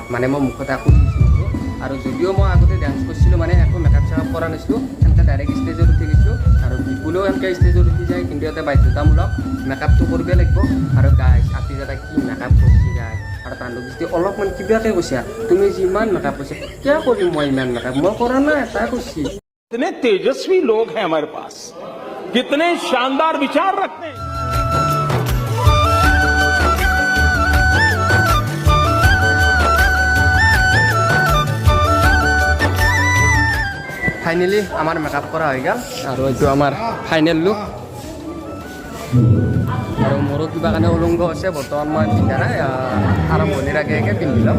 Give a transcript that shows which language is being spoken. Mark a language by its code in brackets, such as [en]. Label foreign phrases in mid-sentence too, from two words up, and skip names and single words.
[as] মানে মই মুখত একো আৰু যদিও মই আগতে ডান্স কৰিছিলোঁ, মানে একো মেকআপ চেকআপ কৰা নাছিলোঁ, এনেকৈ [en] direct stage [as] উঠি গৈছোঁ। আৰু বিপুলেও এনেকৈ ষ্টেজত উঠি যায়, কিন্তু ইয়াতে বাধ্যতামূলক মেকআপটো কৰিবই লাগিব। আৰু গাইছ আপি দাদা কি মেকআপ কৰিছে গাইছ। আৰু তাণ্ডৱ দৃষ্টি অলপমান কিবাকৈ কৈছা, তুমি যিমান মেকআপ কৰিছা কিয় কৰিম মই ইমান মেকআপ, মই কৰা নাই তাই কৈছি। [hi] कितने तेजस्वी लोग हैं हमारे पास, कितने शानदार विचार रखते हैं। [as] ফাইনেলি আমাৰ মেকআপ কৰা হৈ গ'ল আৰু এইটো আমাৰ [en] final look. [as] আৰু মোৰো কিবা কাৰণে উলংগ হৈছে, বৰ্তমান মই পিন্ধা নাই, আৰম্ভণিৰ আগে আগে পিন্ধি ল'ম।